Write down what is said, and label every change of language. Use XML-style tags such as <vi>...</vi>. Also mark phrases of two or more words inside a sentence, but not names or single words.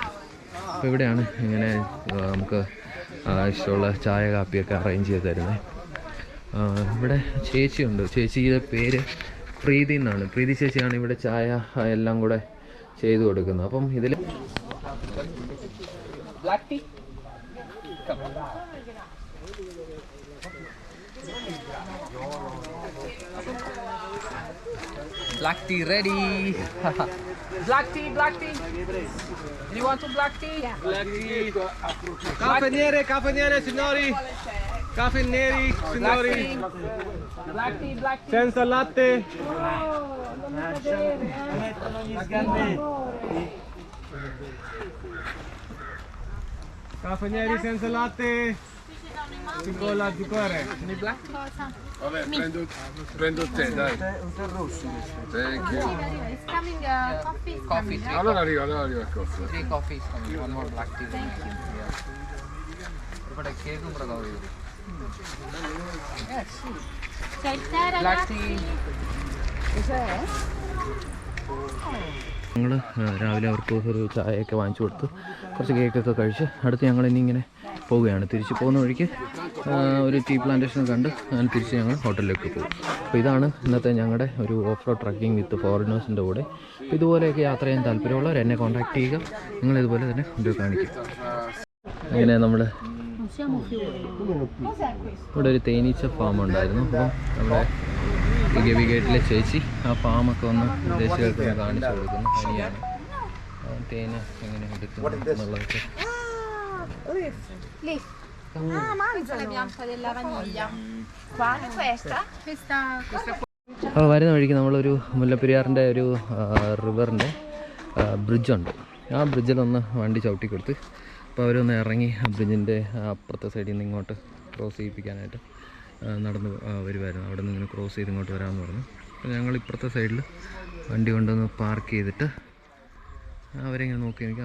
<ml>അപ്പോൾ ഇവിടെയാണ് ഇങ്ങനെ നമുക്ക് ഇഷ്ടമുള്ള ചായ കാപ്പിയൊക്കെ അറേഞ്ച് ചെയ്ത് തരുന്നത്. ഇവിടെ ചേച്ചിയുണ്ട്. ചേച്ചിയുടെ പേര് പ്രീതി എന്നാണ്. പ്രീതി ചേച്ചിയാണ് ഇവിടെ ചായ എല്ലാം കൂടെ ചെയ്തു കൊടുക്കുന്നത്. അപ്പം ഇതിൽ</ml> <en>black tea black tea ready. black tea. You want some black tea? Yeah. Black tea.</en> <it>Caffè nere, signori. Caffè neri, signori.</it> <en>Black tea.</en> <it>Senza latte. Caffè neri senza latte. Con la zucchero. Black Vabbè, prendo te, dai.</it> <en>Thank you. It's coming coffee. coffee.</en> <it>Allora arriva il coffee.</it> <en>3 coffees coming. One more black tea. Thank you.</en> <ml>ഇവിടെ കേക്കും പ്രധാനം ചെയ്തു.</ml> <it>C'è il tè, Black ragazzi. tea.</it> <ml>ഞങ്ങൾ രാവിലെ അവർക്ക് ഒരു ചായയൊക്കെ വാങ്ങിച്ചു കൊടുത്ത് കുറച്ച് കേക്കൊക്കെ കഴിച്ച് അടുത്ത് ഞങ്ങൾ ഇനി ഇങ്ങനെ പോവുകയാണ്. തിരിച്ച് പോകുന്ന വഴിക്ക് ഒരു</ml> <en>tea plantation</en> <ml>കണ്ട് അങ്ങനെ തിരിച്ച് ഞങ്ങൾ ഹോട്ടലിലേക്ക് പോകും. അപ്പോൾ ഇതാണ് ഇന്നത്തെ ഞങ്ങളുടെ ഒരു</ml> <en>off road trekking with foreigners</en> <ml>കൂടെ. അപ്പോൾ ഇതുപോലെയൊക്കെ യാത്ര ചെയ്യാൻ താല്പര്യമുള്ളവർ എന്നെ കോൺടാക്ട് ചെയ്യുക. നിങ്ങളിതുപോലെ തന്നെ വീഡിയോ കാണിക്കും. അങ്ങനെ നമ്മൾ ഇവിടെ ഒരു തേനീച്ച ഫാം ഉണ്ടായിരുന്നു. അപ്പോൾ നമ്മുടെ ഗവി ഗേറ്റിലെ ചേച്ചി ആ ഫാമൊക്കെ ഒന്ന് വിദേശികൾക്ക് കാണിച്ചു കൊടുക്കുന്നു. ഹനിയാണ് തേന് എങ്ങനെ എടുക്കുന്നു എന്നുള്ളതൊക്കെ.</ml> <it>Lì. Ah, mangia la bianca della vaniglia. Quale questa? Questa.</it> <ml>അപ്പോൾ വരുന്ന വഴിക്ക് നമ്മളൊരു മുല്ലപ്പെരിയാറിൻ്റെ ഒരു റിവറിൻ്റെ ബ്രിഡ്ജുണ്ട്. ആ ബ്രിഡ്ജിലൊന്ന് വണ്ടി ചവിട്ടി കൊടുത്ത് അപ്പോൾ അവരൊന്ന് ഇറങ്ങി ആ ബ്രിഡ്ജിൻ്റെ അപ്പുറത്തെ സൈഡിൽ നിന്ന് ഇങ്ങോട്ട് ക്രോസ് ചെയ്യിപ്പിക്കാനായിട്ട് നടന്ന് വരുമായിരുന്നു. അവിടെ നിന്ന് ഇങ്ങനെ ക്രോസ് ചെയ്ത് ഇങ്ങോട്ട് വരാമെന്ന് പറഞ്ഞു. അപ്പോൾ ഞങ്ങൾ ഇപ്പുറത്തെ സൈഡിൽ വണ്ടി കൊണ്ടുവന്ന് പാർക്ക് ചെയ്തിട്ട് അവരിങ്ങനെ നോക്കി നിൽക്കും.</ml>